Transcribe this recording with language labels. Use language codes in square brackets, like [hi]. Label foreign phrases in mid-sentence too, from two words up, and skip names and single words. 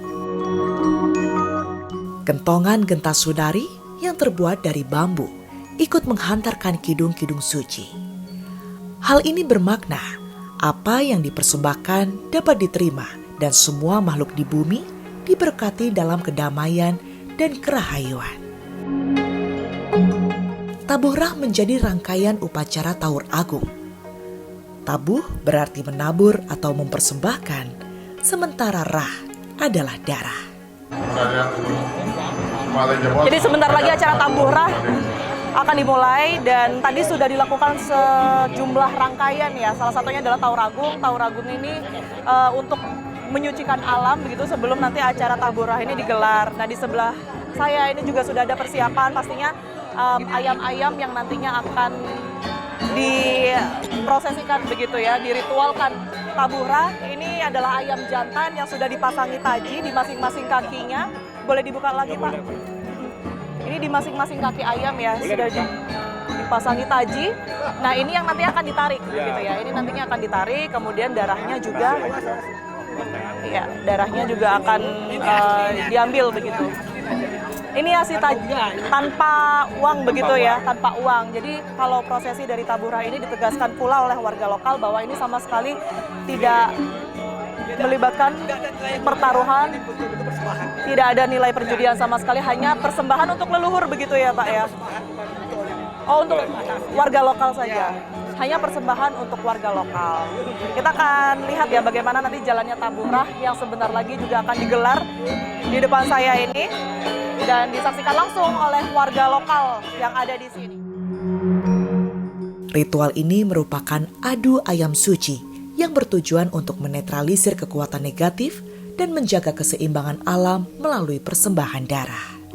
[id] Kentongan gentas sudari yang terbuat dari bambu ikut menghantarkan kidung-kidung suci. Hal ini bermakna apa yang dipersembahkan dapat diterima dan semua makhluk di bumi diberkati dalam kedamaian dan kerahayuan. Tabuh rah menjadi rangkaian upacara Taur Agung. Tabuh berarti menabur atau mempersembahkan, sementara rah adalah darah. Jadi sebentar lagi acara tabuh rah akan dimulai dan tadi sudah dilakukan sejumlah rangkaian ya. Salah satunya adalah Taur Agung. Taur Agung ini untuk menyucikan alam begitu sebelum nanti acara tabuh rah ini digelar. Nah, di sebelah saya ini juga sudah ada persiapan pastinya ayam-ayam yang nantinya akan diprosesikan begitu ya, diritualkan. Tabuh rah ini adalah ayam jantan yang sudah dipasangi taji di masing-masing kakinya. Boleh dibuka lagi, Pak? Ini di masing-masing kaki ayam ya, sudah dipasangi taji. Nah, ini yang nanti akan ditarik begitu ya. Ini nantinya akan ditarik, kemudian darahnya juga ya, darahnya juga akan diambil begitu. Ini hasil tanpa uang begitu ya, tanpa uang. Jadi kalau prosesi dari tabuh rah ini ditegaskan pula oleh warga lokal bahwa ini sama sekali tidak melibatkan pertaruhan, tidak ada nilai perjudian sama sekali, hanya persembahan untuk leluhur begitu ya Pak ya. Oh, untuk warga lokal saja, hanya persembahan untuk warga lokal. Kita akan lihat ya bagaimana nanti jalannya tabuh rah yang sebentar lagi juga akan digelar di depan saya ini dan disaksikan langsung oleh warga lokal yang ada di sini. Ritual ini merupakan adu ayam suci yang bertujuan untuk menetralisir kekuatan negatif dan menjaga keseimbangan alam melalui persembahan darah.